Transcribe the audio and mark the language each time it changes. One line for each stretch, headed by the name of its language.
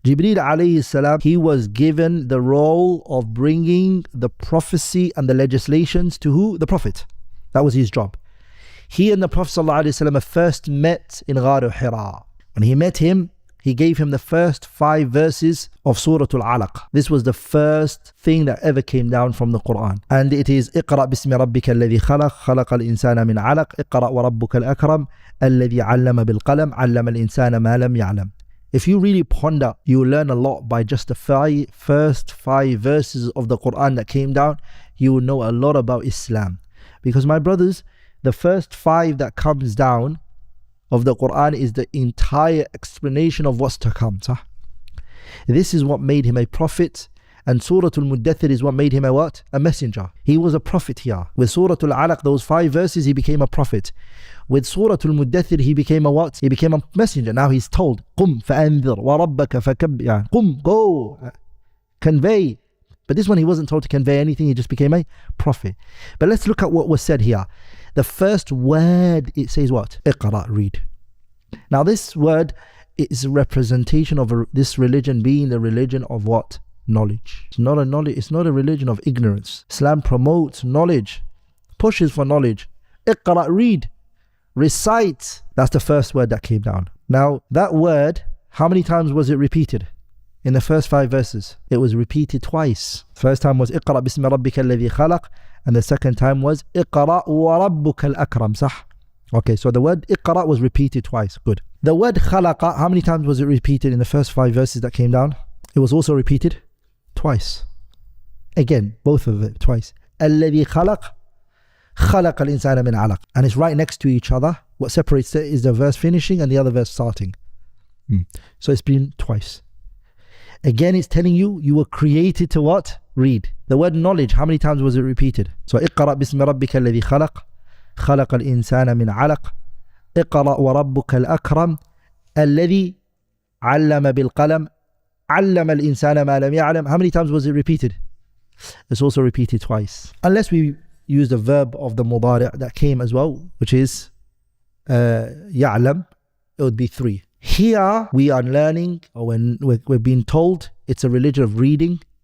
English: Jibreel alayhi salam, he was given the role of bringing the prophecy and the legislations to who? The Prophet. That was his job. He and the Prophet sallallahu alaihi wasallam first met in Ghar Hira. When he met him, he gave him the first 5 verses of Surah Al-Alaq. This was the first thing that ever came down from the Quran. And it is
Arabic: اقرأ باسم ربك الذي خلق خلق الإنسان من علق اقرأ وربك الأكرم الذي علم بالقلم علم الإنسان ما لم يعلم.
English: If you really ponder, you will learn a lot by just the first 5 verses of the Quran that came down. You will know a lot about Islam. Because my brothers, the first 5 that comes down of the Quran is the entire explanation of what's to come. This is what made him a prophet, and Surah Al-Muddathir is what made him a what? A messenger. He was a prophet here. With Surah Al-Alaq, those 5 verses, he became a prophet. With Surah Al-Muddathir, he became a what? He became a messenger. Now he's told,
Arabic: قُمْ فَأَنذِرْ وَرَبَّكَ فَكَبِّرْ.
English: قُمْ, go, convey. But this one, he wasn't told to convey anything, he just became a prophet. But let's look at what was said here. The first word, it says what? Iqra, read. Now this word is a representation of this religion being the religion of what? Knowledge. It's not a religion of ignorance. Islam promotes knowledge, pushes for knowledge. Iqra, read, recite. That's the first word that came down. Now that word, how many times was it repeated? In the first 5 verses, it was repeated twice. First time was
Arabic: اقرأ باسم ربك الذي خلق,
English: and the second time was
Arabic: اقرأ وربك الأكرم. صح?
English: Okay, so the word اقرأ was repeated twice. Good. The word خلق, how many times was it repeated in the first 5 verses that came down? It was also repeated twice. Again, both of it twice.
Arabic: الذي خلق خلق الإنسان من علق.
English: And it's right next to each other. What separates it is the verse finishing and the other verse starting. So it's been twice. Again, it's telling you, you were created to what? Read. The word knowledge, how many times was it repeated?
Arabic: So اقرأ باسم ربك الذي خلق خلق الإنسان من علق اقرأ وربك الأكرم الذي علم بالقلم علم الإنسان ما لم يعلم.
English: How many times was it repeated? It's also repeated twice. Unless we use the verb of the mudari' that came as well, which is يعلم, it would be 3. Here we are learning, or when we're being told, it's a religion of reading.